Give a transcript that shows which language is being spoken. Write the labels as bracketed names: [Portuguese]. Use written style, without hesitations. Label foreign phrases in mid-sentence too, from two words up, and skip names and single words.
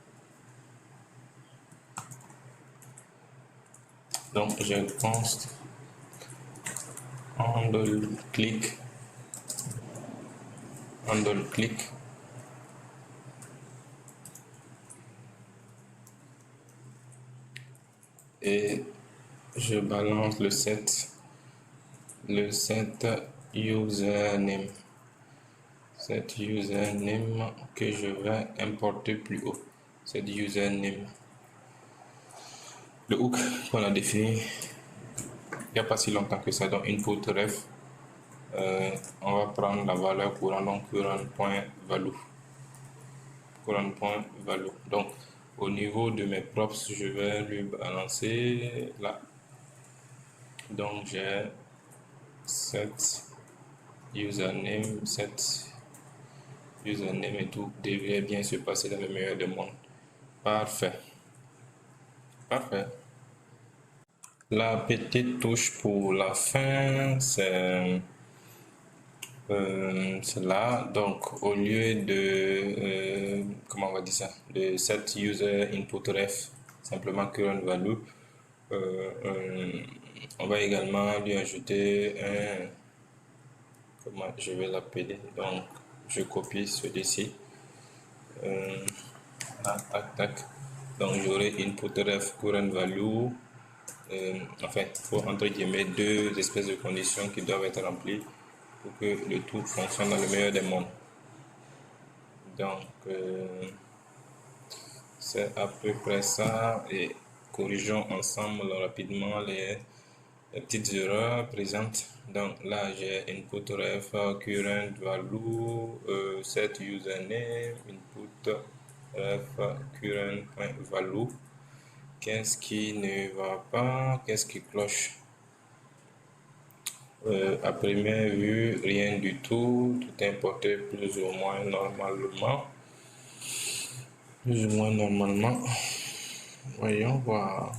[French] Donc je [English] const handle click [French] et je balance le [English] set username, [French] que je vais importer plus haut. Cet username, le hook qu'on a défini il n'y a pas si longtemps que ça. Donc [English] input ref, [French] on va prendre la valeur courant, donc current.value. [English] Current.value. [French] Donc au niveau de mes props, je vais lui balancer là. Donc j'ai [English] set username, set username [French] et tout devrait bien se passer dans le meilleur des mondes. Parfait. Parfait. La petite touche pour la fin, c'est là. Donc, au lieu de, comment on va dire ça, de [English] set user input ref, [French] simplement [English] current value, [French] on va également lui ajouter un, comment je vais l'appeler. Donc, je copie celui-ci. Tac, tac. Donc, j'aurai [English] input ref current value. [French] Enfin, il faut entre guillemets deux espèces de conditions qui doivent être remplies pour que le tout fonctionne dans le meilleur des mondes. Donc, c'est à peu près ça. Et corrigeons ensemble rapidement les petites erreurs présentes. Donc là, j'ai [English] input ref current value, set username, input ref current.value. [French] Qu'est-ce qui ne va pas? Qu'est-ce qui cloche? À première vue, rien du tout. Tout est importé plus ou moins normalement. Plus ou moins normalement. Voyons voir.